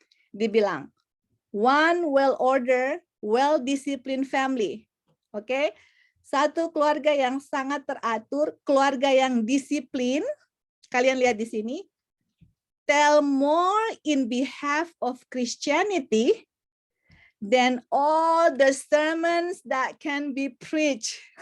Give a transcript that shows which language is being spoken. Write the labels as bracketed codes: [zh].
[id] Dibilang, [en] one well-ordered, well-disciplined family. [id] Oke, satu keluarga yang sangat teratur, keluarga yang disiplin. Kalian lihat di sini. [en] Tell more in behalf of Christianity than all the sermons that can be preached.